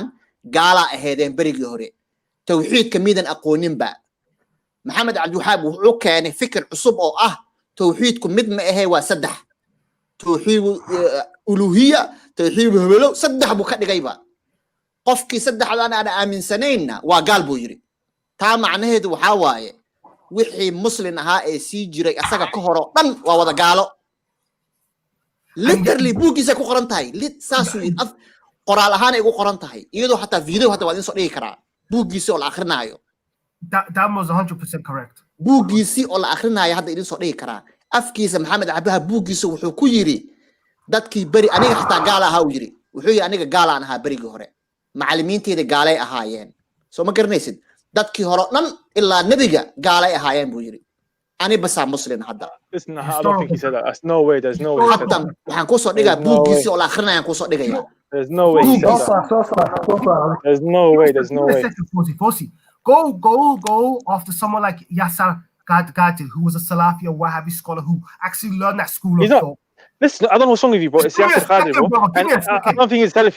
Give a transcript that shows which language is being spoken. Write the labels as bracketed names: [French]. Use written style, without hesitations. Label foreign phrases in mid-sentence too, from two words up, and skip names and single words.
[Somali] gaala aheedeen berigii hore tawxiidka midan aqooninba maxamed cabdi wahaab wuxuu keenay fikir cusub oo ah tawxiidku mid ma ahe waa saddex tawxiid uluhiyya tawxiid hebelo saddex buu ka dhigayba qofkii saddexdan aan aaminsanayna waa gaal buu yiri taa macnaheedu waxa waaye wixii muslim ahaa ee sii jiray asaga ka hor oo dhan waa wada gaalo literally buugiisa ku qoran tahay saasu af qoraal ahaan ay ugu qoran tahay iyadoo hatta video hadda waa in soo dhigi karaa buugiisa oo la akhrinayo [English] that was 100% correct [Somali] buugiisi oo la akhrinayo hadda idin soo dhigi karaa afkiisa maxamed cabdiha buugiisa wuxuu ku yiri dadkii bari aniga hatta gaal ahaa uu yiri wuxuu yiri aniga gaal aan ahaa barigii hore macallimiinteeda gaalay ahaayeen soo ma garanaysid dadkii hore dhan ilaa nabiga gaalay ahaayeen buu yiri ani basa muslim hadda [English] listen I don't think he said that there's no way [Somali] hatta waxaan ku soo dhigaa buugiisa oo la akhrinayo ku soo dhigaya [English] there's no way there's no way go after someone like Yasser Gadi, who was a Salafi or Wahhabi scholar who actually learned that school of thought. Listen, I don't know what's wrong with you, bro. It's Yasser Gadi, bro. I don't think he's Salafi.